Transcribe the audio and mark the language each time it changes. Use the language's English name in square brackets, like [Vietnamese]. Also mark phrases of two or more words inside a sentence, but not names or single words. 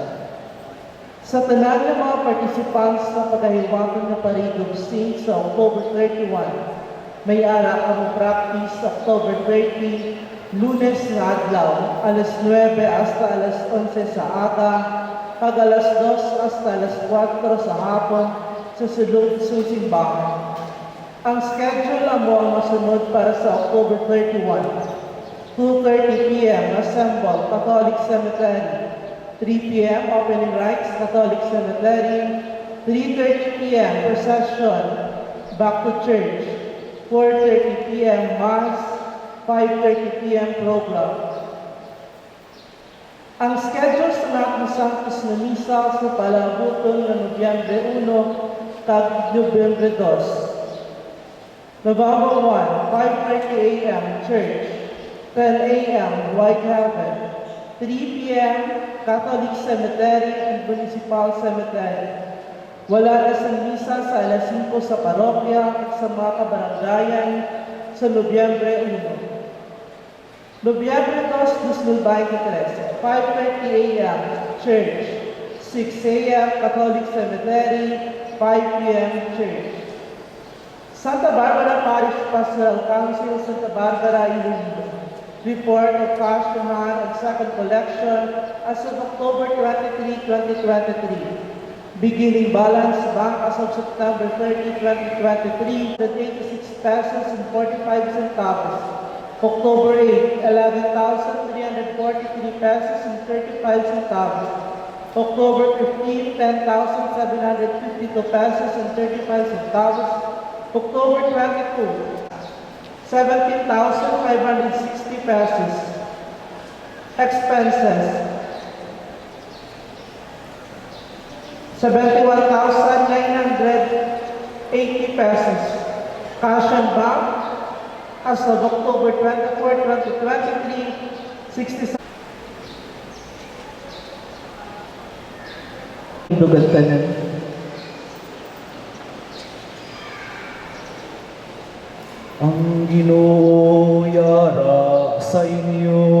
[Hiligaynon] Sa tanan ng mga participants na paghahiwaton na Parade Saints sa October 31, may ara ang practice October 30, Lunes na adlaw, alas 9 hasta alas 11 sa aga, pag alas 2 hasta alas 4 sa hapon sa sulod sa simbahan. Ang schedule mo ang masunod para sa October 31. [English] 2:30 p.m. Assemble, Catholic Cemetery. 3 p.m. Opening Rites, Catholic Cemetery. 3:30 p.m. Procession, back to church. 4:30 p.m. Mass. 5:30 p.m. program. [Hiligaynon] Ang schedule sa ating Sanctus na Misa sa palabuton ng Nobyembre 1 kag Nobyembre 2. [English] November 1, 5:30 a.m. Church, 10 a.m. White Heaven, 3 p.m. Catholic Cemetery and Municipal Cemetery. [Hiligaynon] Wala na sa misa sa alas 5 sa parokya at sa mga kabaranggayan sa Nobyembre 1. Nobyembre 2, 2023, 5:30 a.m. [English] Church, 6 a.m. Catholic Cemetery, 5 p.m. Church. Santa Barbara Parish Pastoral Council, Santa Barbara, Iloilo. Report of cash to hand and second collection as of October 23, 2023. Beginning balance bank as of September 30, 2023, 86 pesos and 45 centavos. October 8, 11,343 pesos and 35 centavos. October 15, 10,752 pesos and 35 centavos. October 22, 17,560 pesos. Expenses, 71,980 pesos. Cash and bank as of October 24, 2023, 67. [Hiligaynon] Dugan ka na. Ang Ginoo yara sa inyo.